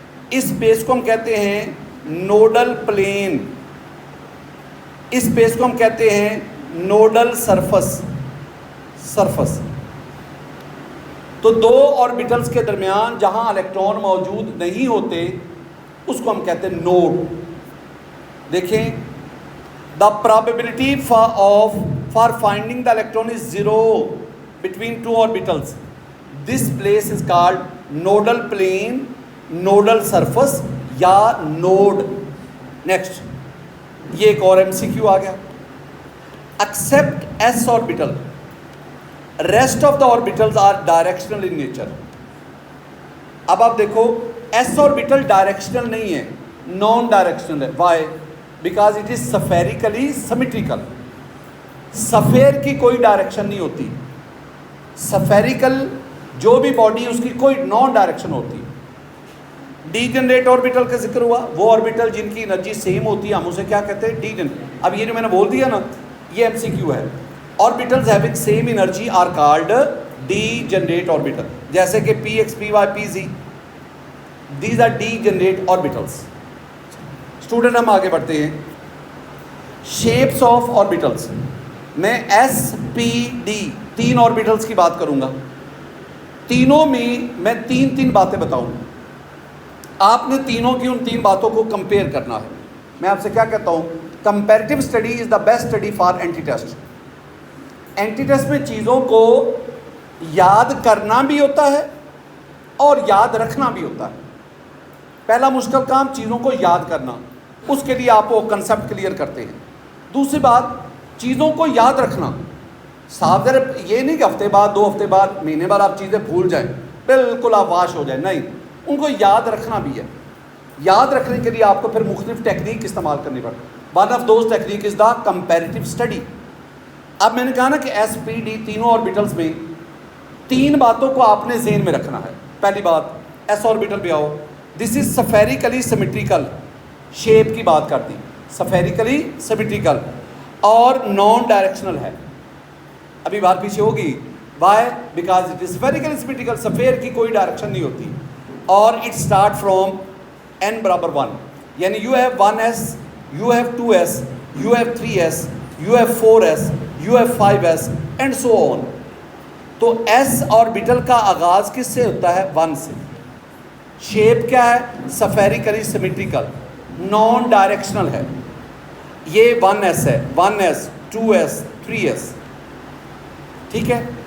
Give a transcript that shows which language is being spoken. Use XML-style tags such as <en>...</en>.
<ur>اس space کو ہم کہتے ہیں نوڈل پلین. اس اسپیس کو ہم کہتے ہیں نوڈل سرفس. تو دو آربیٹلز کے درمیان جہاں الیکٹران موجود نہیں ہوتے اس کو ہم کہتے ہیں نوڈ.</ur> <en>دیکھیں, the probability for finding the electron is zero between two orbitals. This place is called nodal plane, nodal surface یا node. Next,</en> <ur>یہ ایک اور MCQ آ گیا.</ur> <en>Except S orbital, rest of the orbitals are directional in nature.</en> <ur>اب آپ دیکھو S orbital directional نہیں ہے, نان ڈائریکشنل ہے.</ur> <en>Why? Because it is spherically symmetrical.</en> <ur>سفیر کی کوئی ڈائریکشن نہیں ہوتی. سفیریکل جو بھی باڈی اس کی کوئی نان ڈائریکشن ہوتی. ڈی جنریٹ آربیٹل کا ذکر ہوا, وہ آربیٹل جن کی انرجی سیم ہوتی ہے ہم اسے کیا کہتے ہیں, ڈی جنریٹ. اب یہ جو میں نے بول دیا نا یہ MCQ ہے.</ur> <en>Orbitals having same energy are called degenerate orbital.</en> <ur>جیسے کہ</ur> <en>Px, Py, Pz, these are degenerate orbitals.</en> <ur>Student ہم آگے بڑھتے ہیں. شیپس آف آربیٹلس میں S-P-D 3 آربیٹلس کی بات کروں گا. تینوں میں تین باتیں بتاؤں. آپ نے تینوں کی ان 3 باتوں کو کمپیئر کرنا ہے. میں آپ سے کیا کہتا ہوں,</ur> <en>Comparative study is the best study for entry test.</en> <ur>Anti test میں چیزوں کو یاد کرنا بھی ہوتا ہے اور یاد رکھنا بھی ہوتا ہے. پہلا مشکل کام چیزوں کو یاد کرنا, اس کے لیے آپ وہ کنسیپٹ کلیئر کرتے ہیں. دوسری بات چیزوں کو یاد رکھنا, صاف ذرا یہ نہیں کہ ہفتے بعد 2 ہفتے بعد مہینے بعد آپ چیزیں بھول جائیں, بالکل آپ واش ہو جائیں, نہیں, ان کو یاد رکھنا بھی ہے. یاد رکھنے کے لیے آپ کو پھر مختلف ٹیکنیک استعمال کرنی پڑتی.</ur> <en>One of those technique is the comparative study.</en> <ur>اب میں نے کہا نا کہ S-P-D تینوں آربیٹلس میں 3 باتوں کو آپ نے ذہن میں رکھنا ہے. پہلی بات S آربیٹل پہ آؤ.</ur> <en>this is spherically symmetrical,</en> <ur>شیپ کی بات کرتی, سفیریکلی سیمیٹریکل اور نان ڈائریکشنل ہے. ابھی بات پیچھے ہوگی,</ur> <en>why, because it is spherically symmetrical,</en> <ur>سفیر کی کوئی ڈائریکشن نہیں ہوتی, اور</ur> <en>It start from n = 1. یعنی you have 1s, you have 2s, you have 3s, you have 4s, you have 5s and so on.</en> <ur>تو S آربیٹل کا آغاز کس سے ہوتا ہے؟ 1 سے. شیپ کیا ہے؟ سفیریکلی سیمیٹریکل, نان ڈائریکشنل ہے. یہ 1s ہے, 1s, 2s, 3s. ٹھیک ہے.</ur>